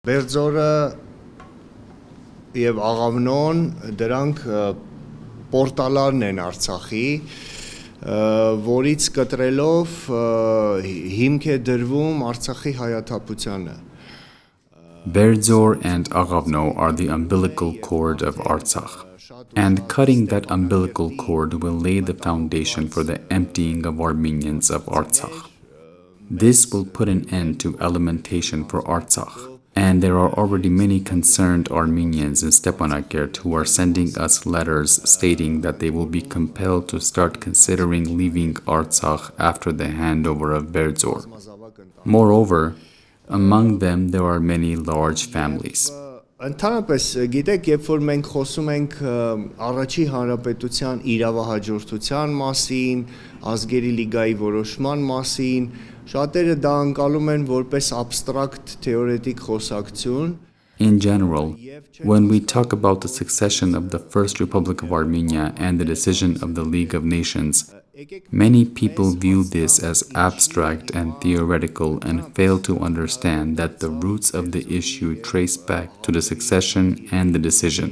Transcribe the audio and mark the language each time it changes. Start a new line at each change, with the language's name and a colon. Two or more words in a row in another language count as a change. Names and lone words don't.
Armenian: Berdzorը եւ Aghavnon դրանք պորտալարն են Արցախի, որից կտրելով հիմք է դրվում Արցախի հայաթափությանը.
English: Berdzor and Aghavno are the umbilical cord of Artsakh, and cutting that umbilical cord will lay the foundation for the emptying of Armenians of Artsakh. This will put an end to alimentation for Artsakh. And there are already many concerned Armenians in Stepanakert who are sending us letters stating that they will be compelled to start considering leaving Artsakh after the handover of Berdzor. Moreover, among them there are many large families.
Armenian: Ընդհանրապես, գիտեք, երբ որ մենք խոսում ենք առաջի հանրապետության իրավահաջորդության մասին, ազգերի լիգայի որոշման մասին, շատերը դա անցալում են որպես
English: abstract theoretic
Armenian: խոսակցություն.
English: In general, when we talk about the succession of the First Republic of Armenia and the decision of the League of Nations, many people view this as abstract and theoretical and fail to understand that the roots of the issue trace back to the succession and the decision.